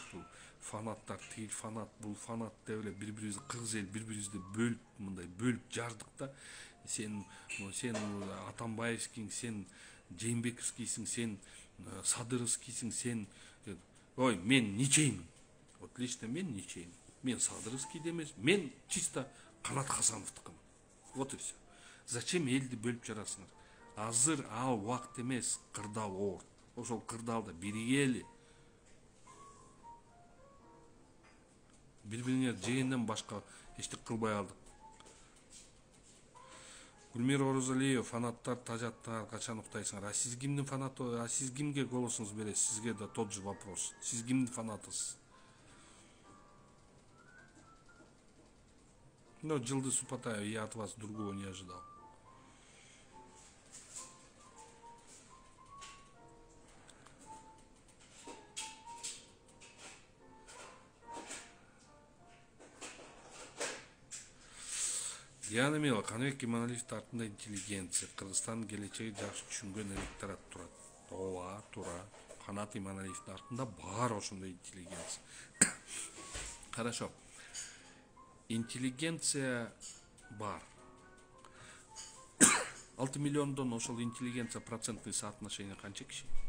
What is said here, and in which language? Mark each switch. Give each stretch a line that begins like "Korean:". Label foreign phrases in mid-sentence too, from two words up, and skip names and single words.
Kyrgyz: Бул фанаттар, тигил фанат, бул фанат деп эле бири-бирибизди, кыргыз эл бири-бирибизди бөлүп жардык да. Сен Атамбаевскийсиң, сен Жээнбековскийсиң, сен Садыровскийсиң, сен... мен ничеймин.
Russian: Вот лично
Kyrgyz: мен ничеймин. Мен Садыровский демес, мен чисто Канат Хасановдыкымын.
Russian: Вот и все. Зачем
Kyrgyz: элди бөлүп жарасыңар? Азыр ал убакыт эмес, кырдаал оор. Ошол кырдаалда биригели. Бири-бириңер жегенден башка эчтеке кылбай алдык. Гүлмир Орозалиев, фанаттар, тажаттар, качан уктайсыңар? А сиз кимдин фанаты? А сиз кимге голосуңузду бересиз? Сизге да
Russian: тот же вопрос.
Kyrgyz: Сиз кимдин фанатысыз?
Russian: Но Джилды Супатаева, я от вас другого не ожидал.
Kyrgyz: Диана Мила, Каныбек Иманалиевдин артында интеллигенция, Кыргызстандын келечеги жакшы түшүнгөн электорат турат. Ооба, туура. Канат Иманалиевдин артында бар ошондой интеллигенция. Хорошо. Интеллигенция бар. 6 миллиондон ошол интеллигенция
Russian: процентный соотношение
Kyrgyz: канча киши?